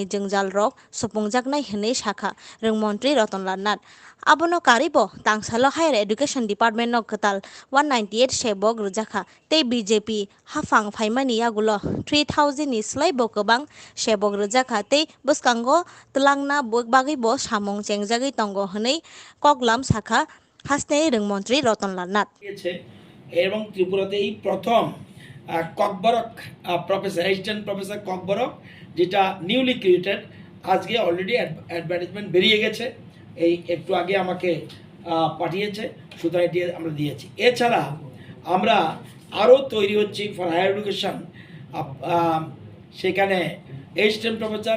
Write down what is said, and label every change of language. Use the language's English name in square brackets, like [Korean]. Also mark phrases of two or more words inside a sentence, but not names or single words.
[Kok Borok] jungjal rok supungjaknai hinui sakha rungmantri Ratan Lannat abono karibo tangsalo [English] higher education department [Kok Borok] no Kwtal 198 sebok rwjakha tei BJP hafang phaimani yagulo 3000 ni slaibo kwbang sebok rwjakha tei bwskango tlangna bagui bo samung chengjagui tongo hinui koklam sakha Hasteni rungmantri Ratan Lannat [Bangla] এবং ত্রিপুরাতে এই প্রথম ককবরক [English] professor assistant professor [Bangla] ককবরক যেটা [English] newly created [Bangla] আজকে [English] already advertisement [Bangla] বেরিয়ে গেছে এই একটু আগে আমাকে পাঠিয়েছে সুতরাং এটি আমরা দিয়েছি এছাড়া আমরা আরও তৈরি হচ্ছি [English] for higher education [Bangla] সেখানে [English] assistant professor